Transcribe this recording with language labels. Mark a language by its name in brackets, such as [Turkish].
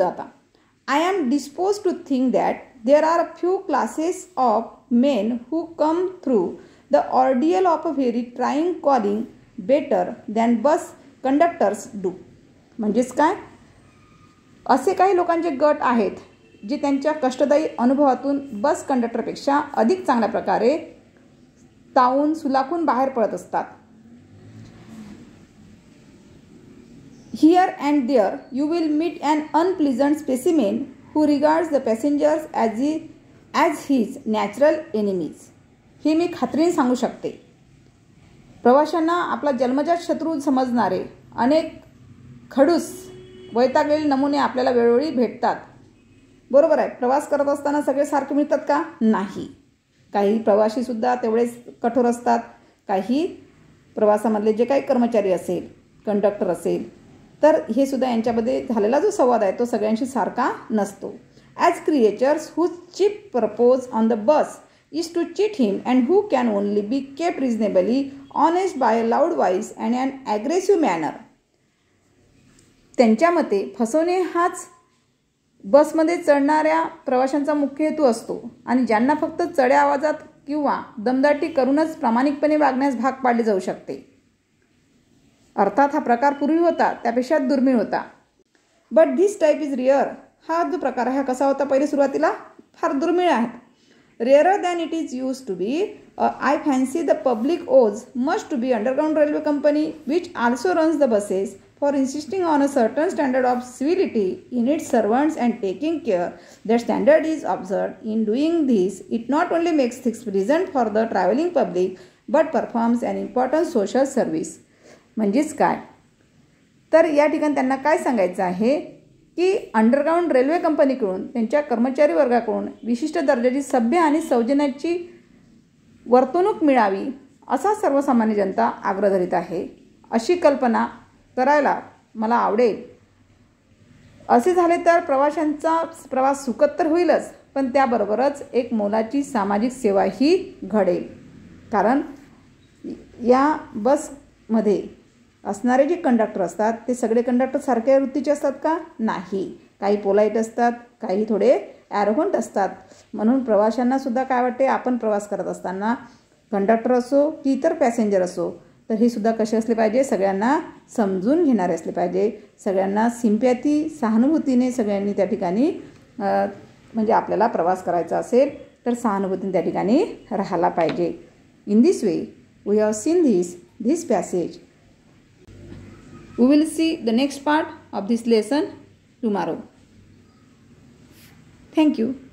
[English] आता I am disposed to think that there are a few classes of men who come through the ordeal of a very trying calling better than bus conductors do. [Marathi] म्हणजेच काय, असे काही लोकांचे गट आहेत जे त्यांच्या कष्टदायी अनुभवातून बस कंडक्टरपेक्षा अधिक चांगल्या प्रकारे तावून सुलाखून बाहेर पडत असतात. [English] Here and there you will meet an unpleasant specimen who regards the passengers as his natural enemies. [Marathi] हे मी खात्रीने सांगू शकते. प्रवाशांना आपला जन्मजात शत्रू समजणारे अनेक खडूस वैतागलेले नमुने आपल्याला वेळोवेळी भेटतात. बरोबर आहे, प्रवास करत असताना सगळे सारखे मिळतात का? नाही. काही प्रवासीसुद्धा तेवढेच कठोर असतात. काही प्रवासामधले जे काही कर्मचारी असेल, कंडक्टर असेल, तर हे सुद्धा यांच्यामध्ये झालेला जो संवाद आहे तो सगळ्यांशी सारखा नसतो. [English] As creatures whose chief purpose on the bus is to cheat him and who can only be kept reasonably honest by a loud voice and an aggressive manner. [Marathi] त्यांच्या मते फसवणे हाच बसमध्ये चढणाऱ्या प्रवाशांचा मुख्य हेतू असतो आणि ज्यांना फक्त चढ्या आवाजात किंवा दमदाटी करूनच प्रामाणिकपणे वागण्यास भाग पाडले जाऊ शकते. अर्थात हा प्रकार पूर्वी होता त्यापेक्षा दुर्मिळ होता. [English] But this type is rare. [Marathi] हा जो प्रकार आहे हा कसा होता, पहिले सुरुवातीला फार दुर्मिळ आहे. [English] Rarer than it is used to be. I fancy the public owes much to be underground railway company which also runs the buses for insisting on a certain standard of civility in its servants and taking care that standard is observed. In doing this, it not only makes things pleasant for the traveling public but performs an important social service. [Marathi] म्हणजेच काय, तर या ठिकाणी त्यांना काय सांगायचं आहे की अंडरग्राउंड रेल्वे कंपनीकडून त्यांच्या कर्मचारी वर्गाकडून विशिष्ट दर्जाची सभ्य आणि सौजन्याची वर्तणूक मिळावी असा सर्वसामान्य जनता आग्रह धरीत आहे. अशी कल्पना करायला मला आवडेल. असे झाले तर प्रवाशांचा प्रवास सुखद तर होईलच, पण त्याबरोबरच एक मोलाची सामाजिक सेवाही घडेल. कारण या बसमध्ये असणारे जे कंडक्टर असतात ते सगळे कंडक्टर सारख्या वृत्तीचे असतात का? नाही. काही पोलाईट असतात, काही थोडे ॲरोगंट असतात. म्हणून प्रवाशांनासुद्धा काय वाटते, आपण प्रवास करत असताना कंडक्टर असो की इतर पॅसेंजर असो तर हे सुद्धा कसे असले पाहिजे, सगळ्यांना समजून घेणारे असले पाहिजे. सगळ्यांना सिम्पॅथी, सहानुभूतीने सगळ्यांनी त्या ठिकाणी म्हणजे आपल्याला प्रवास करायचा असेल तर सहानुभूतीने त्या ठिकाणी राहायला पाहिजे. [English] In this way we have seen this passage. We will see the next part of this lesson tomorrow. Thank you.